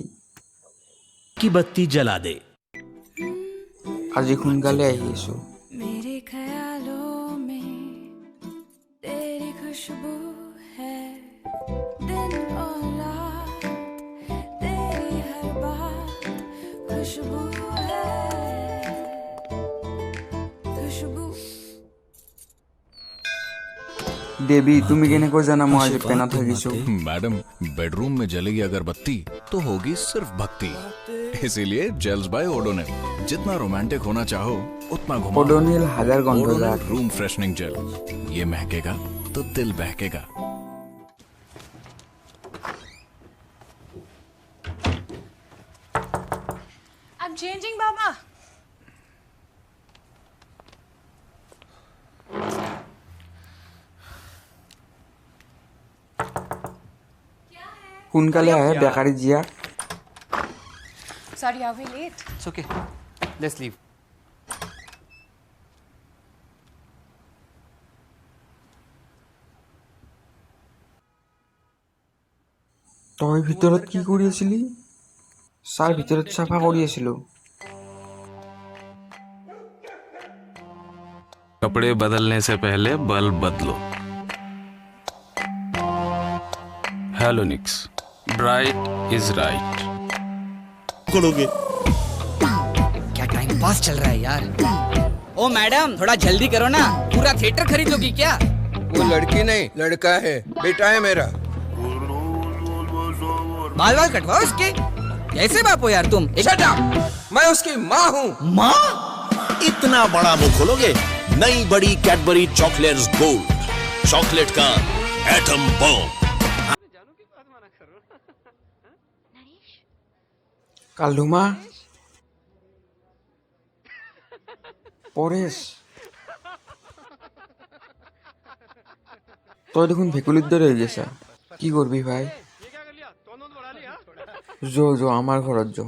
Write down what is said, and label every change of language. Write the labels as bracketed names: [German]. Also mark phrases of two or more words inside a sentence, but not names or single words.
[Hindi] की बत्ती जला दे। [Assamese] আজি সোনকালে আহিছো। [Hindi] मेरे ख्यालों में तेरी खुशबू है, दिन और रात तेरी हर बात खुशबू है, खुशबू। [Assamese] দেৱী তুমি কেনেকৈ জানা মই আজি পেনত থাকিছো? [Hindi] मैडम बेडरूम में जलेगी अगरबत्ती तो होगी सिर्फ भक्ति, इसीलिए [English] gels by Odonil. [Hindi] जितना रोमांटिक होना चाहो उतना घुमाओ। ओडोनिल हाजार गंधदार [English] room freshening gel, [Hindi] ये महकेगा तो दिल बहकेगा। [English] I'm changing, Baba. [Assamese] সোনকালে আহে বেকাৰী জীয়া। [English] Sorry, are we late? It's okay. Let's leave. [Assamese] তই ভিতৰত কি কৰি আছিলি? ছাৰ ভিতৰত চাফা কৰি আছিলো। [Hindi] कपड़े बदलने से पहले बल्ब बदलो। [English] Halonix, bright is right. [Hindi] करोगे क्या टाइम पास चल रहा है यार। ओ मैडम थोड़ा जल्दी करो ना, पूरा थिएटर खरीद लोगी क्या? वो लड़की नहीं लड़का है, बेटा है मेरा। बाल बाल कटवाओ इसके। कैसे बाप हो यार तुम? [English] Shut up! [Hindi] मैं उसकी माँ हूँ। माँ इतना बड़ा मुंह खोलोगे? नई बड़ी कैडबरी चॉकलेट्स गोल्ड, चॉकलेट का [English] atom bomb. [Assamese] কালধুমা পৰেশ তই দেখোন ভেকুলীৰ দৰে হৈ গৈছা। কি কৰবি ভাই? যো আমাৰ ঘৰত যো।